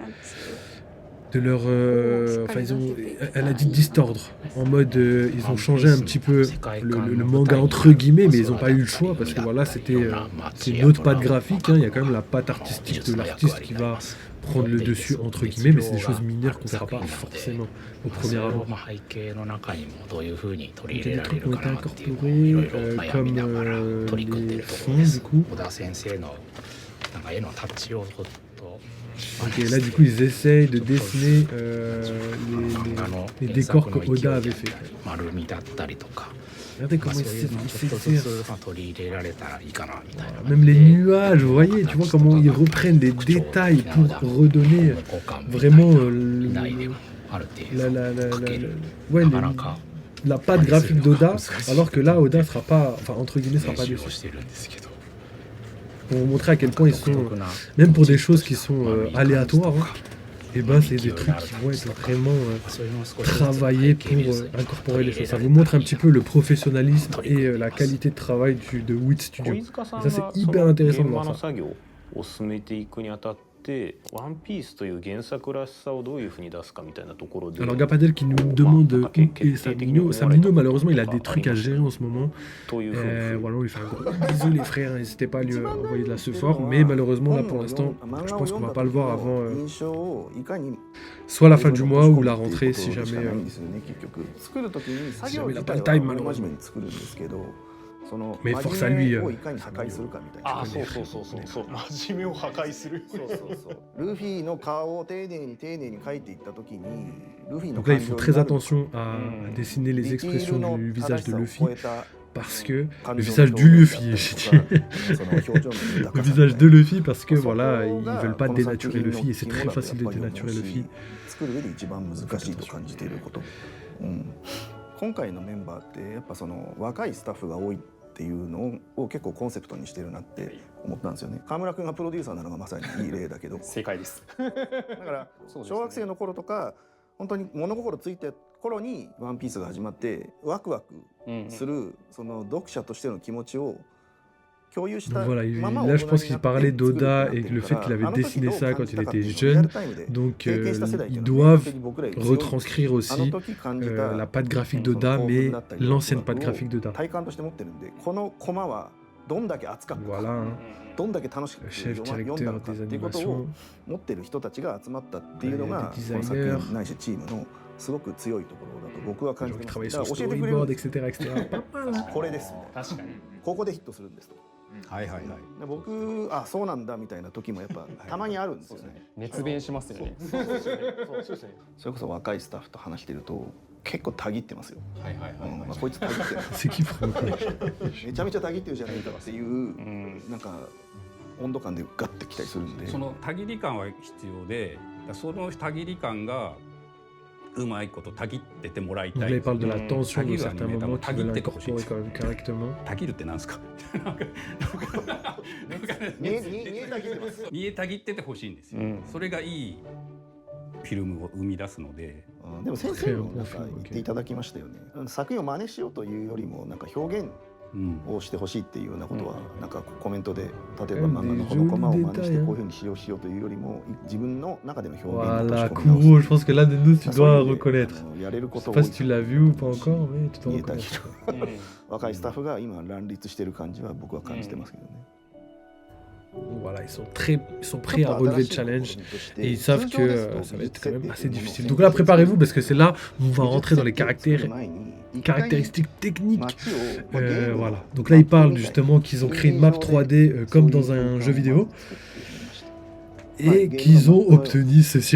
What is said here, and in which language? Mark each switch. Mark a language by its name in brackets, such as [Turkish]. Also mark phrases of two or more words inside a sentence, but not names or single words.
[French] elle a dit distordre, en mode ils ont changé un petit peu le manga entre guillemets, mais ils n'ont pas eu le choix parce que voilà, c'est une autre patte graphique, il y a quand même la patte artistique de l'artiste qui va prendre le dessus entre guillemets, mais c'est des choses mineures qu'on ne verra pas forcément au premier abord. Donc, il y a des trucs qui ont été incorporés comme les fonds du coup. [Japanese] なんか絵のタッチをちょっと [French] Ok, là du coup ils essayent de dessiner les décors que Oda avait fait. [Japanese] 丸みだったりとか、 [French] Regardez [Japanese] まあ [French] comment [Japanese] そう [French] ils [Japanese] いうのを [French] ils [Japanese] ちょっとず [French] s'exercent. [Japanese] つまあ取り入れられたらいいかなみたいな。 [French] Même les nuages, vous voyez, tu vois comment ils reprennent des détails pour redonner [Japanese] 交換 [French] vraiment [Japanese] ないでもあるっていう [French] ouais, [Japanese] なかなか [French] la patte graphique d'Oda, alors que là Oda sera pas, enfin entre guillemets sera [Japanese] 練 [French] pas [Japanese] 習を [French] dessus. [Japanese] してるんですけど、 [French] Pour vous montrer à quel point ils [Japanese] 独 [French] sont, [Japanese] 特な [French] même pour des choses qui sont aléatoires, hein, et ben c'est des trucs qui vont être vraiment [Japanese] そういうのを少しずつ [French] travaillés pour incorporer les choses. Ça vous montre un petit peu le professionnalisme et la qualité de travail de WIT [Japanese] 小 [French] Studio. [Japanese] 塚さん [French] Ça [Japanese] が [French] c'est [Japanese] そ [French] hyper [Japanese] の [French] intéressant [Japanese] 現 [French] de [Japanese] 場 [French] voir [Japanese] の [French] ça. [Japanese] 作業を進めていくにあたって「ワンピースという原作らしさをどういうふうに出すかみたいなところで [French] Alors Gapadel qui nous demande où est Samino. Samino malheureusement il a des trucs à gérer en ce moment. [Japanese] というふうに [French] Voilà, on lui fait un gros bisou les frères, n'hésitez pas à lui envoyer de la support, mais malheureusement là pour l'instant je pense qu'on va pas le voir avant [Japanese] 印象をいかに [French] soit la fin du mois ou la rentrée si [Japanese] しか [French] jamais [Japanese] ないんですよね結局作る時に作業 [French] jamais [Japanese] 自 [French] la [Japanese] 体 [French] pas le [Japanese] は [French] time, [Japanese] 真面目に作るんですけどその [French] Mais [Japanese] 真 [French] force à [Japanese] 面 [French] lui, [Japanese] 目をいかに破壊するかみたいなあそうそうそうそうそう真面目を破壊するそうそうそうルフィの顔を丁寧に描いていった時にルフィの [French] Donc là [Japanese] 感 [French] il [Japanese] 情 [French] faut [Japanese] に [French] très [Japanese] なる [French] attention à dessiner les [Japanese] ディティール [French] expressions [Japanese] の [French] du [Japanese] 正 [French] visage [Japanese] し [French] de [Japanese] さを [French] Luffy [Japanese] 超えた [French] parce que [Japanese] 感 [French] le [Japanese] 情 [French] visage [Japanese] の [French] du [Japanese] 表現 [French] Luffy [Japanese] だったりとかその表情の豊 [French] le [Japanese] かさ [French] visage de Luffy parce que [Japanese] そこ [French] voilà ils [Japanese] が [French] veulent pas [Japanese] この作 [French] dénaturer [Japanese] 品の [French] Luffy et c'est [Japanese] 肝 [French] très [Japanese] だと [French] facile [Japanese] や [French] de [Japanese] っぱり思う [French] dénaturer [Japanese] し [French] Luffy [Japanese] 作る上で一番難しいと感じていること、今回のメンバーってやっぱその若いスタッフが多いっていうのを結構コンセプトにしてるなって思ったんですよね。川村君がプロデューサーなのがまさにいい例だけど正解ですだから小学生の頃とか本当に物心ついて頃に「ワンピースが始まってワクワクするその読者としての気持ちを共有した [French] Donc voilà, [Japanese] まま [French] là je pense [Japanese] 大人 [French] qu'il [Japanese] になって [French] parlait [Japanese] 作るってな [French] d'Oda [Japanese] って [French] et [Japanese] る [French] le [Japanese] か [French] fait [Japanese] ら [French] qu'il avait [Japanese] あの時 [French] dessiné [Japanese] どう [French] ça [Japanese] 感 [French] quand [Japanese] じ [French] il [Japanese] たかって [French] était [Japanese] いうのをリア [French] jeune. [Japanese] ルタイムで [French] Donc [Japanese] 経験した世代っていう [French] ils [Japanese] のは本当 [French] doivent [Japanese] に僕らより強い [French] retranscrire [Japanese] あの [French] aussi [Japanese] 時感じた [French] la patte graphique [Japanese] その [French] d'Oda [Japanese] 興 [French] mais [Japanese] 奮だったり [French] l'ancienne [Japanese] ワクワ [French] patte [Japanese] クを [French] graphique d'Oda. [Japanese] 体感として持ってるんでこのコマはどんだけ熱かったか [French] Voilà, hein, [Japanese] どんだけ楽しく [French] le chef [Japanese] 読んだ [French] directeur [Japanese] のかっ [French] des [Japanese] ていうことを [French] animations. [Japanese] 持ってる人たちが集まったっていうのがデこの作ザイナー品ないしチームのすごく強いところだと僕は [French] Les [Japanese] 感 [French] gens [Japanese] じ [French] qui [Japanese] てま [French] travaillent [Japanese] す。だ [French] sur [Japanese] から教えてくれる [French] storyboard, etc. etc. [Japanese] これですみたいな確かにここでヒットするんですと。はいはいはい。で僕あそうなんだみたいな時もやっぱたまにあるんですよね。熱弁しますよねそれこそ若いスタッフと話してると結構たぎってますよ。はいはいはいはい。こいつたぎってる [French] C'est qui pour [Japanese] めちゃめちゃたぎってるじゃないかっていうなんか温度感でガッてきたりするんで。そのたぎり感は必要で、そのたぎり感がうまいことたぎっててもらい [French] Donc [Japanese] た [French] là, [Japanese] い [French] il。parle de la tension de Taguir, certains mais moments qui veulent Taguir, incorporer quand même correctement. [Japanese] たぎるってなんですか。見えたぎってます。見えたぎっててほしいんですよ。それがいいフィルムを生み出すので。でも先生もなんか言っていただきましたよね。作品を真似しようというよりもなんか表現をしてほしいっていうようなことはなんかコメントで例えば漫画のこのコマを真似してこういうふうに使用しようというよりも自分の中での表現と [French] Voilà, [Japanese] して込み直す [French] Kuro, je pense que l'un de nous, tu [Japanese] そういう [French] dois [Japanese] 意味で [French] reconnaître. [Japanese] やれるこ [French] Je [Japanese] と [French] sais [Japanese] を [French] pas si tu l'as vu ou pas encore, mais tu dois [Japanese] 見えたぎ [French] reconnaître. [Japanese] る若いスタッフが今乱立してる感じは僕は感じてますけどね。 [French] Voilà, ils sont prêts à relever le challenge et ils savent que ça va être quand même assez difficile. Donc là, préparez-vous parce que c'est là où on va rentrer dans les caractéristiques techniques. Voilà. Donc là, ils parlent justement qu'ils ont créé une map 3D comme dans un jeu vidéo et qu'ils ont obtenu ceci.